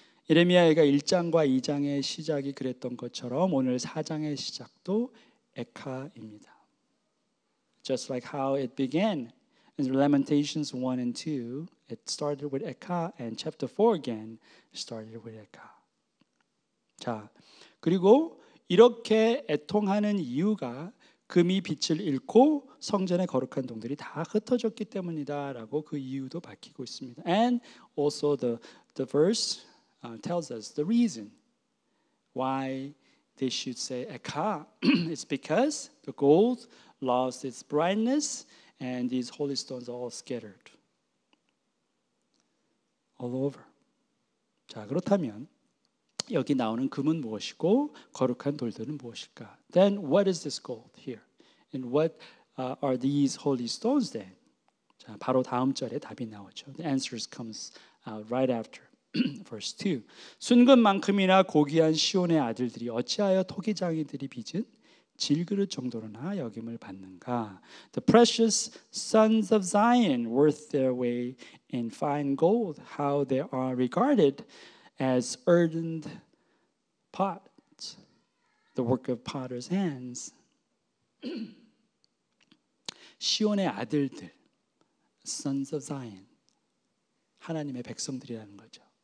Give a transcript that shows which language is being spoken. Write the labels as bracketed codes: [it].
[ko] 예레미야가 1장과 2장의 시작이 그랬던 것처럼 오늘 4장의 시작도 에카입니다. [en] Just like how it began in Lamentations 1 and 2, it started with Eka, and chapter 4 again started with Eka. [ko] 자, 그리고 이렇게 애통하는 이유가 금이 빛을 잃고 성전의 거룩한 동들이 다 흩어졌기 때문이다라고 그 이유도 밝히고 있습니다. [en] And also the verse tells us the reason why they should say Eka. It's because the gold lost its brightness and these holy stones are all scattered. all over. [ko] 자, 그렇다면 여기 나오는 금은 무엇이고 거룩한 돌들은 무엇일까? [en] Then what is this gold here? And what are these holy stones then? [ko] 자, 바로 다음 절에 답이 나오죠. [en] The answer comes right after verse 2. [ko] 순금만큼이나 고귀한 시온의 아들들이 어찌하여 토기장이들이 빚은 질그릇 정도로나 여김을 받는가? [en] The precious sons of Zion worth their weight in fine gold, how they are regarded as earthen pots, the work of potter's hands. [ko] 시온의 아들들, [en] sons of Zion, [ko] 하나님의 백성들이라는 거죠.